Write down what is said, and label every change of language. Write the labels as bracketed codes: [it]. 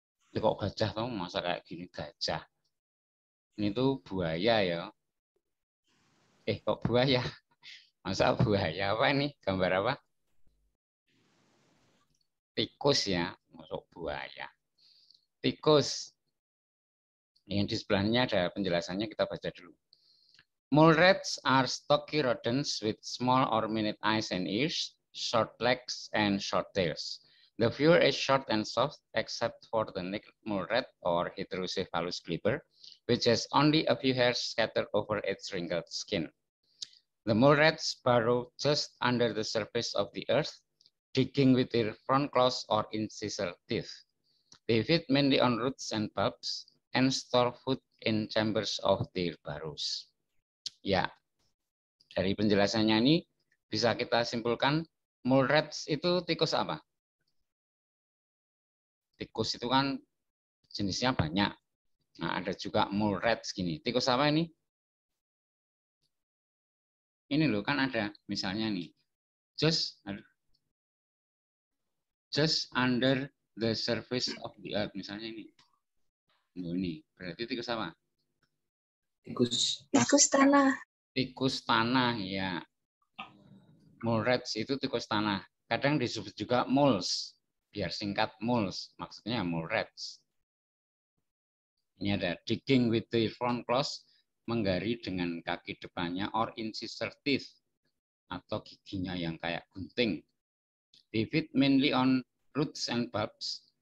[id] Kok gajah tuh masa kayak gini gajah? Ini tuh buaya ya. Kok buaya? Masa buaya apa ini? Gambar apa? Tikus ya. Masuk buaya. Tikus. Yang di sebelahnya ada penjelasannya, kita baca dulu. [en] Mole rats are stocky rodents with small or minute eyes and ears, short legs and short tails. The fur is short and soft except for the naked mole rat or Heterocephalus glibber, which has only a few hairs scattered over its wrinkled skin. The mole rats burrow just under the surface of the earth, digging with their front claws or incisor teeth. They feed mainly on roots and bulbs and store food in chambers of their burrows. [id] Ya, dari penjelasannya ini bisa kita simpulkan mole rats itu tikus apa? Tikus itu kan jenisnya banyak. Nah, ada juga mole rats gini. Tikus apa ini? Ini loh kan ada misalnya nih. [en] Just under the surface of the earth [id] misalnya ini. Oh, ini berarti tikus apa? Tikus tanah. Tikus tanah ya. Mole rats itu tikus tanah. Kadang disebut juga moles. Biar singkat moles, maksudnya mole rats. Ini ada [en] digging with the front claws, [id] menggali dengan kaki depannya, [en] or incisor teeth, [id] atau giginya yang kayak gunting. [en] They feed mainly on roots and bulbs.